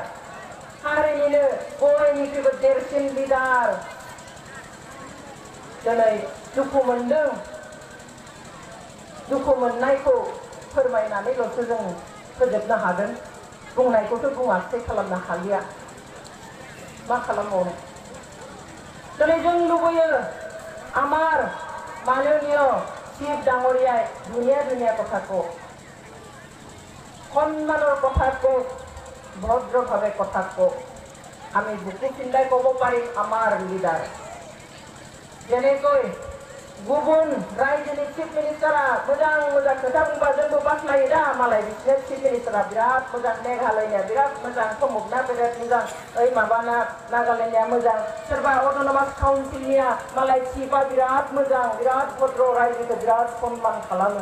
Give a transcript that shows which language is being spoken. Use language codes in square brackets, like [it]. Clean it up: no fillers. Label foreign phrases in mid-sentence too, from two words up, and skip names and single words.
[brx] हारिनिनो बयनिख्रुइबो देरसिन लिडार दिनै दुखु मोनदों। दुखु मोननायखौ फोरमायनानैल'सो जों फोजोबनो हागोन, बुंनायखौथ' बुङासै खालामनो हालिया। मा खालामबावनो? दिनै जों लुबैयो [as] আমার মাননীয় চিফ ডাঙৰীয়াই ধুনীয়া ধুনীয়া কথা কওক, সন্মানৰ কথা কওক, ভদ্ৰভাৱে কথা কওক। আমি বুকু চিন্তাই ক'ব পাৰিম আমাৰ লিডাৰ। [brx] যেনেকৈ गुबुन रायजोनि चिफ मिनिस्टारा मोजां मोजां खोथा बुंबा जोंबो बाख्नायो दा, मालाय बिसोर चिफ मिनिस्टारा बिराद मोजां, मेघालयनिया बिराद मोजां, प्रमुखना बिराद मोजां, ओइ माबाना नागालेण्डनिया मोजां, सोरबा अट'नमास काउन्सिलनिया मालाय चिफआ बिराद मोजां, बिराद भद्र, रायजोखौ बिराद सन्मान खालामो।